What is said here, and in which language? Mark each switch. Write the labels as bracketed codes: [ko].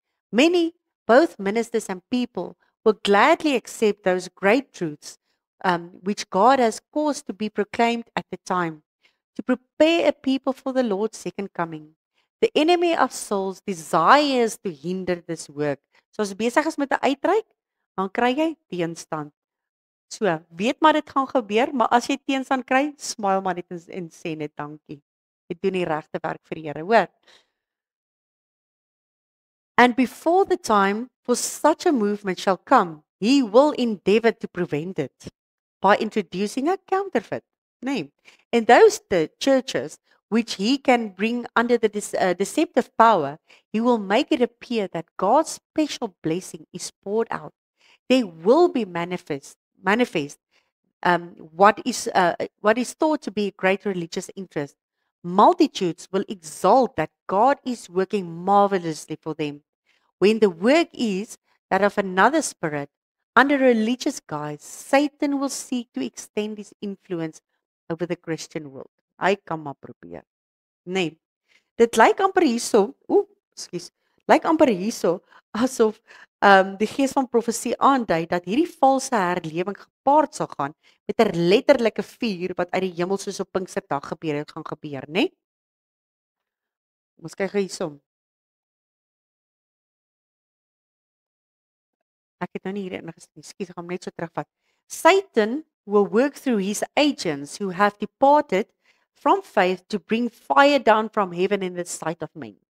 [en] Many, both ministers and people, will gladly accept those great truths which God has caused to be proclaimed at the time, to prepare a people for the Lord's second coming. The enemy of souls desires to hinder this work. [af] So as besig is met 'n uitreik, dan kry jy teenstand. So, weet maar dit gaan gebeur, maar as jy teenstand kry, smile maar net en sê net dankie. Jy doen die regte werk vir die Here, hoor. [en] And before the time for such a movement shall come, he will endeavor to prevent it by introducing a counterfeit name. In those churches which he can bring under the deceptive power, he will make it appear that God's special blessing is poured out. There will be manifest what is thought to be a great religious interest. Multitudes will exult that God is working marvelously for them, when the work is that of another spirit. Under religious guise, Satan will seek to extend his influence over the Christian world. [af] Hy kan maar probeer. Nee. Dit lyk amper hierso, lyk amper hierso asof die gees van profesie aandui dat hierdie valse herlewing gepaard sal gaan met 'n letterlike vuur wat uit die hemel soos op Pinksterdag gaan gebeur, né? Ons kyk hierso. Ek het nou nie hier ingesien. Ekskuus, ek gaan net so terugvat. [en] Satan will work through his agents who have departed from faith to bring fire down from heaven in the sight of men.